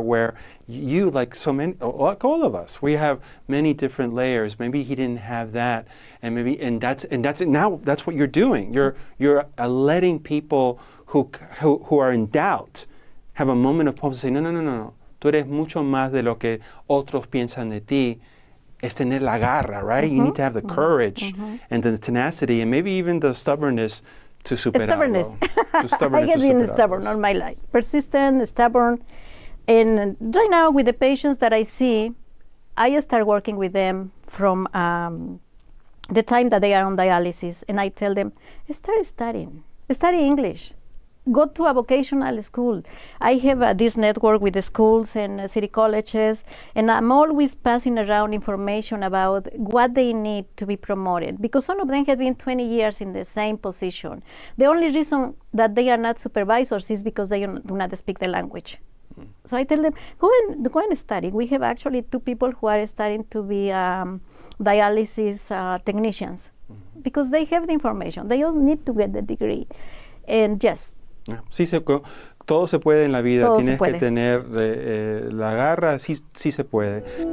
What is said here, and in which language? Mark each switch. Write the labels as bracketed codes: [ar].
[en] Where you, like so many, like all of us, we have many different layers. Maybe he didn't have that, and that's it. Now that's what you're doing. You're letting people who are in doubt have a moment of pause and say, no. [es] Tú eres mucho más de lo que otros piensan de ti. Es tener la garra, right? [en] You need to have the courage and the tenacity and maybe even the stubbornness to [es] superarlo. [en] Stubbornness. I have been stubborn all my life. Persistent, stubborn. And right now with the patients that I see, I start working with them from the time that they are on dialysis, and I tell them, start studying. Study English. Go to a vocational school. I have this network with the schools and city colleges, and I'm always passing around information about what they need to be promoted, because some of them have been 20 years in the same position. The only reason that they are not supervisors is because they do not speak the language. So I tell them, go and study. We have actually 2 people who are starting to be dialysis technicians, because they have the information. They just need to get the degree. And yes. [es] Sí, todo se puede en la vida. Todo Tienes que tener la garra, sí se puede.